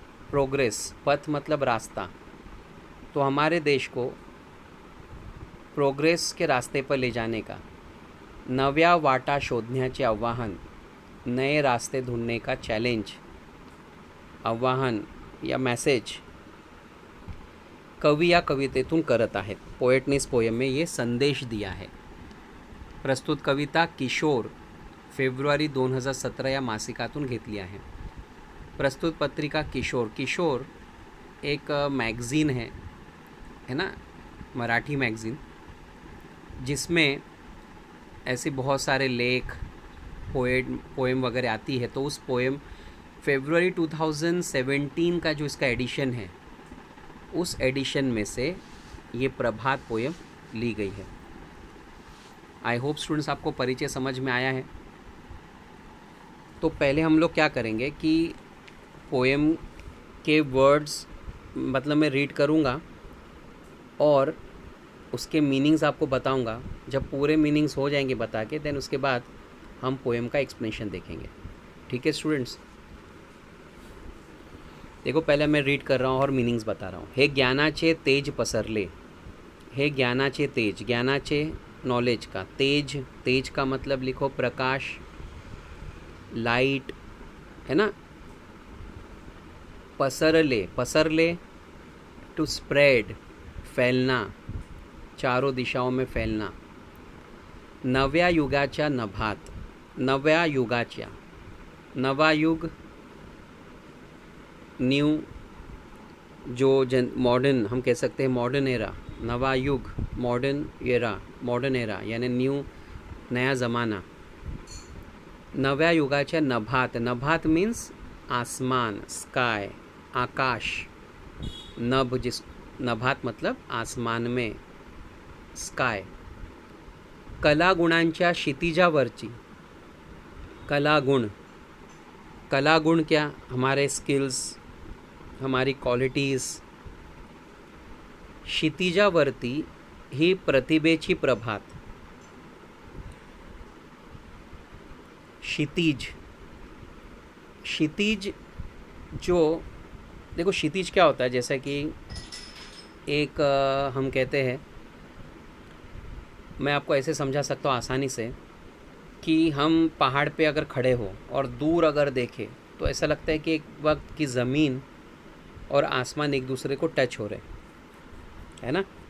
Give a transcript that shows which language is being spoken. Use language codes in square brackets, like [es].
[hi] Progress, पथ मतलब रास्ता, तो हमारे देश को प्रोग्रेस के रास्ते पर ले जाने का, [mr] नव्या वाटा शोधण्याचे आव्हान, [hi] नए रास्ते ढूंढने का चैलेंज, [mr] आव्हान या मैसेज कवि या कवितेतून करत आहेत। [hi] पोएट ने इस पोएम में ये संदेश दिया है। प्रस्तुत कविता किशोर [mr] फेब्रुवारी 2017 या मासिकातून घेतली आहे. प्रस्तुत पत्रिका किशोर. [hi] किशोर एक मैगज़ीन है ना, मराठी मैगज़ीन, जिसमें ऐसे बहुत सारे लेख, पोएम वगैरह आती है. तो उस पोएम फेब्रुवरी 2017 का जो इसका एडिशन है, उस एडिशन में से ये प्रभात पोएम ली गई है. आई होप स्टूडेंट्स आपको परिचय समझ में आया है. तो पहले हम लोग क्या करेंगे कि पोएम के वर्ड्स मतलब मैं रीड करूँगा और उसके मीनिंग्स आपको बताऊँगा. जब पूरे मीनिंग्स हो जाएंगे बता के, देन उसके बाद हम पोएम का एक्सप्लेनेशन देखेंगे. ठीक है स्टूडेंट्स, देखो पहले मैं रीड कर रहा हूँ और मीनिंग्स बता रहा हूँ. [mr] हे ज्ञानाचे तेज पसरले. हे ज्ञानाचे तेज, [hi] ज्ञानाचे नॉलेज का, तेज, तेज का मतलब लिखो प्रकाश, लाइट, है ना. पसरले, पसरले टू स्प्रेड, फैलना, चारों दिशाओं में फैलना. [mr] नव्या युगाच्या नभात, नव्या युगाच्या, नवा युग, [hi] न्यू, जो मॉडर्न हम कह सकते हैं, मॉडर्न एरा. नवा युग, मॉडर्न एरा, मॉडर्न एरा यानी न्यू, नया ज़माना. [mr] नव्या युगाच्या नभात, [hi] नभात मीन्स आसमान, स्काय, आकाश. नभ, जिस नभात मतलब आसमान में, स्काय. [mr] कलागुणांच्या क्षितिजावरची, [hi] कलागुण, कलागुण क्या, हमारे स्किल्स, हमारी क्वालिटीज़. [mr] क्षितिजावरती ही प्रतिभेची प्रभात. [hi] क्षितिज, क्षितिज जो, देखो क्षितिज क्या होता है, जैसा कि एक हम कहते हैं, मैं आपको ऐसे समझा सकता हूँ आसानी से कि हम पहाड़ पे अगर खड़े हो और दूर अगर देखें तो ऐसा लगता है कि एक वक्त की ज़मीन और आसमान एक दूसरे को टच हो रहे है ना.